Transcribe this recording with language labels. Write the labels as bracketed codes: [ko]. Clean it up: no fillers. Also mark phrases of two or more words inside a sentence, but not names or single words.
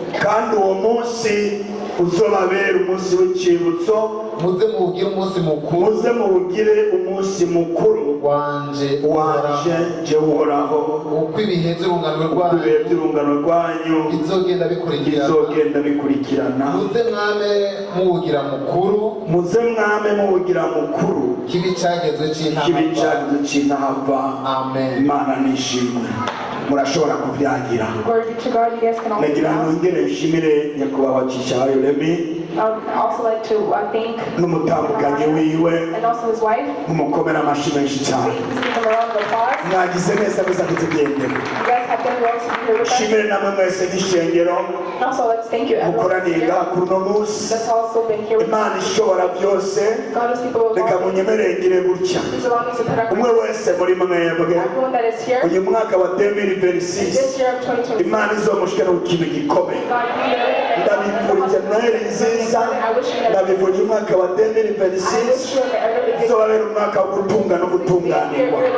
[rn] muze muwugire umunsi mukuru wanje je uhoraho uko ibihe by'urungano rwanyu bizogenda bikurikirana muze mwame muwugira mukuru kibi cyagezwe cy'intahava. Amen. Imana nishimwe. Murashobora kubyagira. Nagira nongere nshimire nyakubahwa Cishayo Remy. [en] I would also like to thank [rn] n'umutambukanyi wiwe [en] and also his wife. [rn] Umukomera amashyi menshi cyane. Mwagize neza gusa kutugendera. Shimire namwe mwese n'ishengero. [en] Also, let's thank you [rn] mukoraniga kuno munsi. [en] That's also been here. [rn] Imana ishobora byose. Reka munyemerere ngire gutya. Umwe wese muri mwebwe uyu mwaka wa 2026 Imana izomushikana ku kintu gikomeye. Ndabifurije Noheli nziza, ndabifurije umwaka wa 2026 izobabera umwaka wo gutunga no gutunganirwa.